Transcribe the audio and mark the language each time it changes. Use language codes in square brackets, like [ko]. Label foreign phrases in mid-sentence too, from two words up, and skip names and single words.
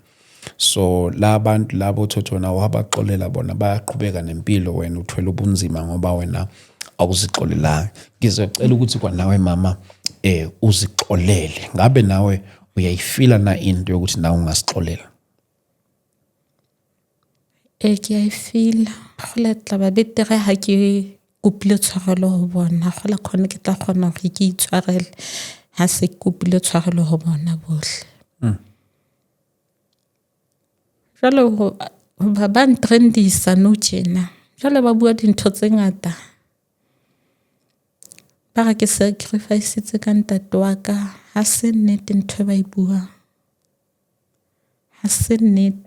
[zu] So labantu labo thothona wabaxolela bona bayaqhubeka nempilo, wena uthwele ubunzima ngoba wena awuzixolelanga. Ngizocela ukuthi kwanawe mama uzixolele. Ngabe nawe uyayifila na into yokuthi nawe ungasixolela? [st] Ke a e feel-a gola tla ba betere ha ke kopile tshwarelo ho bona gola khona ke tla kgona hore ke itshwarele ha se kopile tshwarelo ho bona bohle. Jwale ba ntrendisa nou tjena jwale ba bua dintho tse ngata ba re ke sacrifice ka ntate wa ka ha se nnete ntho ba e buang ha se nnete.